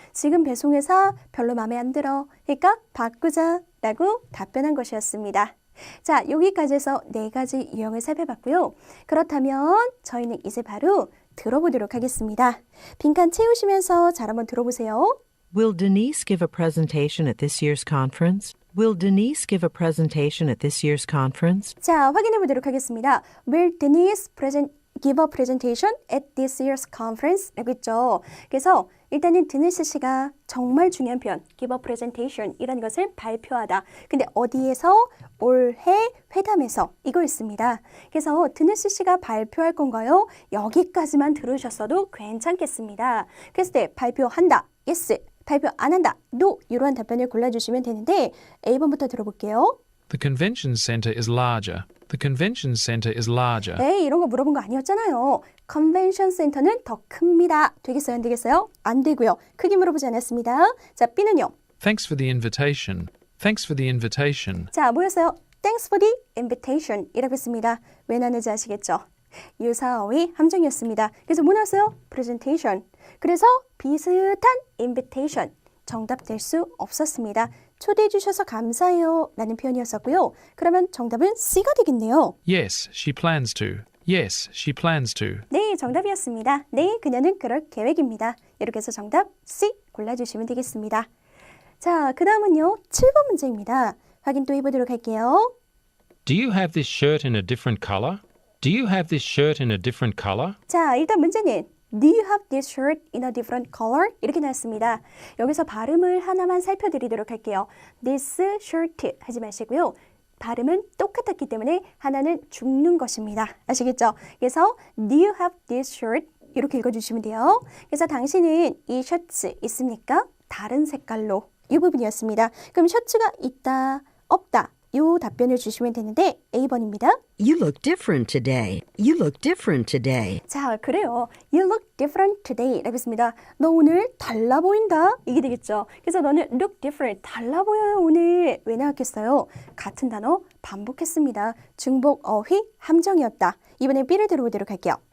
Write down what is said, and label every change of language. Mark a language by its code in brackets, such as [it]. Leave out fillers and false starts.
[ko] 지금 배송회사 별로 마음에 안 들어. 그러니까 바꾸자 라고 답변한 것이었습니다. 자, 여기까지 해서 4가지 유형을 살펴봤고요. 그렇다면 저희는 이제 바로 들어보도록 하겠습니다. 빈칸 채우시면서 잘 한번 들어보세요. [en] Will Denise give a presentation at this year's conference? Will Denise give a presentation at this year's conference? [ko] 자, 확인해 보도록 하겠습니다. [en] Will Denise give a presentation at this year's conference? [ko] 라고 했죠. 그래서 일단은 드니스 씨가 정말 중요한 표현, [en] give a presentation [ko] 이라는 것을 발표하다. 근데 어디에서? 올해 회담에서 이거였습니다. 그래서 드니스 씨가 발표할 건가요? 여기까지만 들으셨어도 괜찮겠습니다. 그랬을 때 발표한다. yes. 발표 안 한다. no. 이러한 답변을 골라주시면 되는데 A번부터 들어볼게요. [en] The convention center is larger. The convention center is larger. [ko] 에이, 이런 거 물어본 거 아니었잖아요. 컨벤션 센터는 더 큽니다. 되겠어요? 안 되겠어요? 안 되고요. 크게 물어보지 않았습니다. 자, B는요. [en] Thanks for the invitation. Thanks for the invitation. [ko] 자, 뭐였어요? [en] Thanks for the invitation [ko] 이라고 했습니다. 왜 나는지 아시겠죠? 유사어의 함정이었습니다. 그래서 뭐 나왔어요? presentation. 그래서 비슷한 invitation. 정답 될 수 없었습니다. 초대해 주셔서 감사해요 라는 표현이었었고요. 그러면 정답은 C가 되겠네요. [en] Yes, she plans to. Yes, she plans to. [ko] 네, 정답이었습니다. 네, 그녀는 그럴 계획입니다. 이렇게 해서 정답 C 골라주시면 되겠습니다. 자, 그 다음은요. 7번 문제입니다. 확인 또 해보도록 할게요. [en] Do you have this shirt in a different color? Do you have this shirt in a different color? [ko] 자, 일단 문제는 [en] Do you have this shirt in a different color? [ko] 이렇게 나왔습니다. 여기서 발음을 하나만 살펴드리도록 할게요. [en] This shirt [ko] 하지 마시고요. 발음은 똑같았기 때문에 하나는 죽는 것입니다. 아시겠죠? 그래서 [en] Do you have this shirt? [ko] 이렇게 읽어주시면 돼요. 그래서 당신은 이 셔츠 있습니까? 다른 색깔로 이 부분이었습니다. 그럼 셔츠가 있다, 없다 이 답변을 주시면 되는데 A번입니다. [en] You look different today. You look different today. [ko] 자, 그래요. [en] You look different today [ko] 라고 했습니다. 너 오늘 달라 보인다. 이게 되겠죠. 그래서 너는 [en] look different. [ko] 달라 보여요 오늘. 왜 나왔겠어요? 같은 단어 반복했습니다. 중복, 어휘, 함정이었다. 이번엔 B를 들어보도록 할게요.